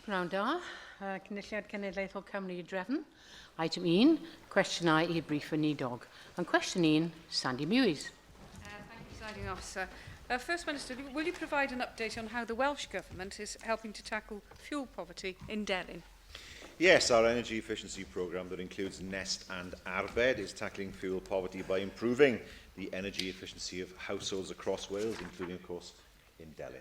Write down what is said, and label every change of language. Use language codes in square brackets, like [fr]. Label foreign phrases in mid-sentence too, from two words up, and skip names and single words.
[cy] Pnawn da, Cynulliad Cenedlaethol Cymru I Drefn. Item 1, cwestiynau I Prif Weinidog. [en] And question 1, Sandy Mewis. Thank you, Presiding Officer. First Minister, will you provide an update on how the Welsh Government is helping to tackle fuel poverty in Delyn? Yes, our energy efficiency programme that includes Nest and Arbed is tackling fuel poverty by improving the energy efficiency of households across Wales, including, of course, in Delyn.